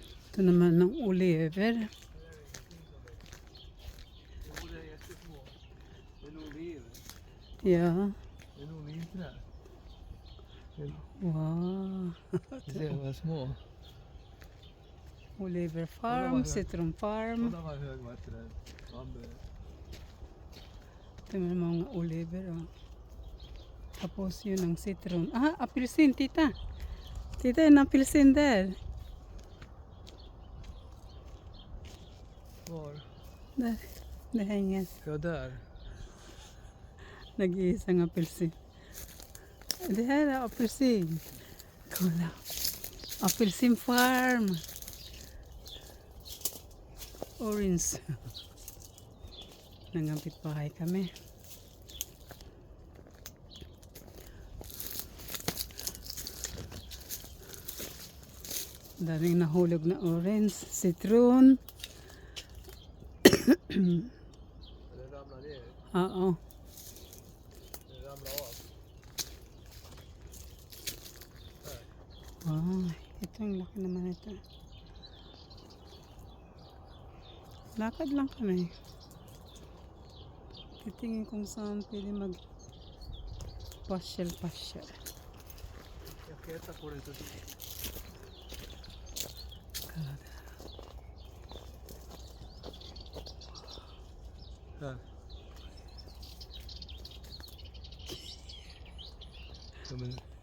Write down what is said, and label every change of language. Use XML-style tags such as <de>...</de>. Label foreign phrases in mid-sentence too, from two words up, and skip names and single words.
<tl>Ito naman ng Oliver. Ja.</tl> <sv>Det är nog vintrar. Wow. Se vad små. Oliver Farm, Citron Farm. Kolla vad hög var det där.</sv> <tl>Ito naman mga Oliver. Oh. Tapos yun ang citron. Ah, apelsin, tita. Tita, yun ang apelsin där.</tl> <sv>Var? Där. Det hänger. Ja, där.</sv> <tl>Nag-iisang apelsin.</tl> <sv>Det här är apelsin. Kolla. Apelsin farm. Orange.</sv> <tl>Nangapit bahay kami. Daming nahulog na orange.</tl> <sv>Citron. Det ramlar ner.</sv> <tl>Oo.</tl> <sv>Det ramlar av. Wow.</sv> <tl>Ito ang laki naman ito. Lakad lang kami. Titingin kung saan pwede mag-pasyal-pasyal.</tl> <sv>Jag petar på det så. Här. Ja, men...</sv>